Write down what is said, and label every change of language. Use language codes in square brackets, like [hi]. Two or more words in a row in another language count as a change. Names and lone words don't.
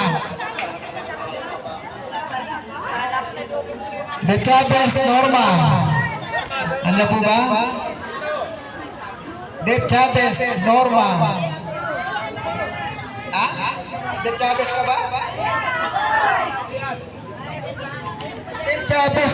[tl] De Chavez Norma. Anda po ba? De Chavez Norma. Ah? De Chavez ka ba? De Chavez.